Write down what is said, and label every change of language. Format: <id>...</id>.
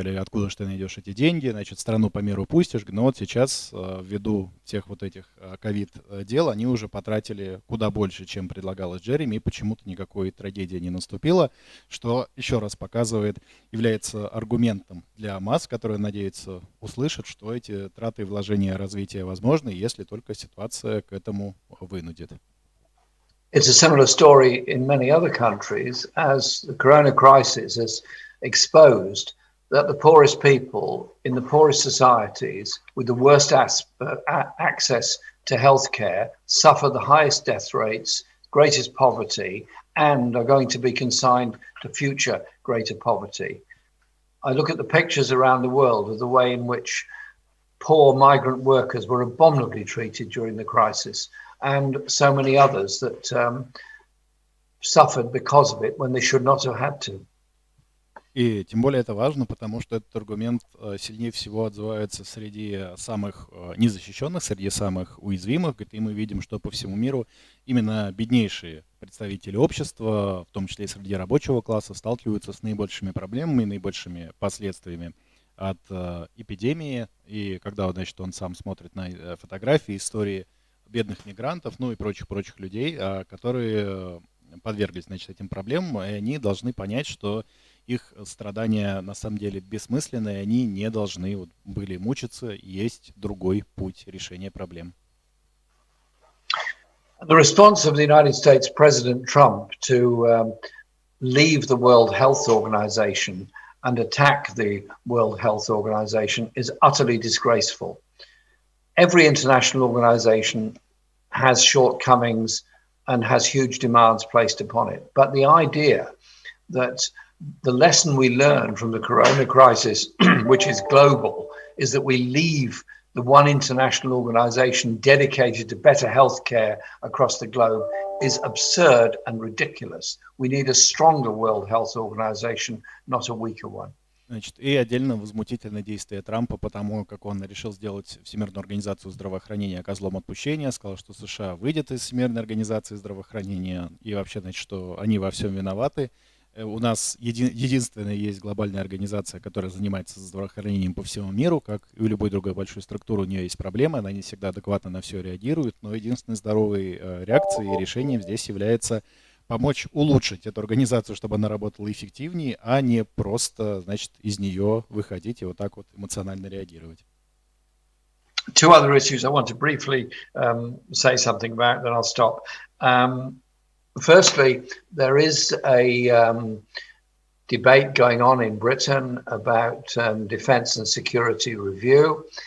<ru>Говорили, откуда же ты найдешь эти деньги, значит, страну по миру пустишь. Но вот сейчас, ввиду всех вот этих ковид-дел, они уже потратили куда больше, чем предлагалось Джереми, и почему-то никакой трагедии не наступило, что еще раз показывает, является аргументом для масс, которые надеются услышать, что эти траты и вложения развития возможны, если только ситуация к этому вынудит.</ru> <en>It's a similar story in many other countries, as the corona crisis has exposed that the poorest people in the poorest societies with the worst access to healthcare suffer the highest death rates, greatest poverty, and are going to be consigned to future greater poverty. I look at the pictures around the world of the way in which poor migrant workers were abominably treated during the crisis, and so many others that suffered because of it when they should not have had to.</en> <ru>И тем более это важно, потому что этот аргумент сильнее всего отзывается среди самых незащищенных, среди самых уязвимых. И мы видим, что по всему миру именно беднейшие представители общества, в том числе и среди рабочего класса, сталкиваются с наибольшими проблемами, наибольшими последствиями от эпидемии. И когда, значит, он сам смотрит на фотографии, истории бедных мигрантов, ну и прочих людей, которые подверглись, значит, этим проблемам, и они должны понять, что их страдания на самом деле бессмысленные, они не должны были мучиться, есть другой путь решения проблем.</ru> <en>The response of the United States President Trump to leave the World Health Organization and attack the World Health Organization is utterly disgraceful. Every international organization has shortcomings and has huge demands placed upon it. But the idea that the lesson we learn from the corona crisis, which is global, is that we leave the one international organization dedicated to better healthcare across the globe is absurd and ridiculous. We need a stronger World Health Organization, not a weaker one.</en> <ru>Значит, и отдельно возмутительное действие Трампа, потому как он решил сделать Всемирную организацию здравоохранения козлом отпущения, сказал, что США выйдет из Всемирной организации здравоохранения, и вообще, значит, что они во всем виноваты. У нас единственная есть глобальная организация, которая занимается здравоохранением по всему миру, как и у любой другой большой структуры, у нее есть проблемы, она не всегда адекватно на все реагирует, но единственной здоровой реакцией и решением здесь является помочь улучшить эту организацию, чтобы она работала эффективнее, а не просто, значит, из нее выходить и вот так вот эмоционально реагировать.</ru> <en>Two other issues I want to briefly say something about, then I'll stop. Firstly, there is a debate going on in Britain about defence and security review.</en>